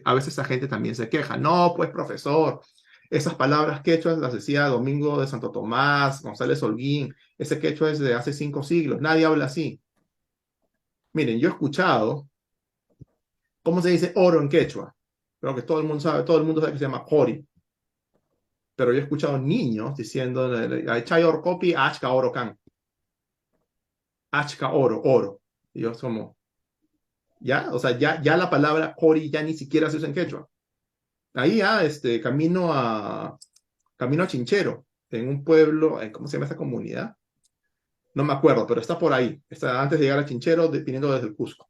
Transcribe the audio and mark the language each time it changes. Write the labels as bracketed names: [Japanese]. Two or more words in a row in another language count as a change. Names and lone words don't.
[Spanish] A veces la gente también se queja, no, pues profesor, esas palabras quechuas las decía Domingo de Santo Tomás, González Holguín, ese quechua es de hace 5 siglos, nadie habla así. Miren, yo he escuchado, ¿cómo se dice oro en quechua? Creo que todo el mundo sabe que se llama jori, pero yo he escuchado niños diciendo, [Quechua] chay orcopi, achka oro can, achka oro, oro. [Spanish] Y yo como, ¿ya? O sea, ya la palabra Cori ya ni siquiera se usa en quechua. Ahí camino a Chinchero, en un pueblo, ¿cómo se llama esa comunidad? No me acuerdo, pero está por ahí. Está antes de llegar a Chinchero, viniendo desde el Cusco.